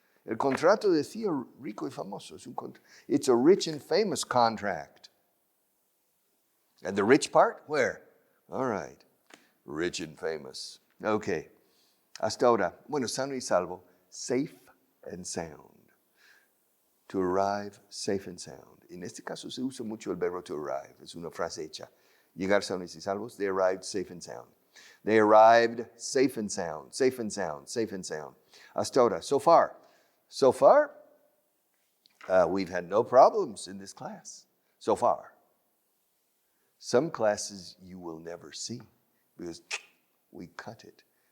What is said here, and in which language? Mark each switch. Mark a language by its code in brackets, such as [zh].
[es] El contrato decía rico y famoso. [en] It's a rich and famous contract. And the rich part, where? All right. Rich and famous. Okay. [es] Hasta ahora. Bueno, sano y salvo. [en] Safe and sound. To arrive safe and sound. [es] En este caso se usa mucho el verbo [en] to arrive. [es] Es una frase hecha. Llegar sanos y salvos. [en] They arrived safe and sound. They arrived safe and sound. Safe and sound. Safe and sound. [es] Hasta ahora. [en] So far, we've had no problems in this class. So far. Some classes you will never see because we cut it.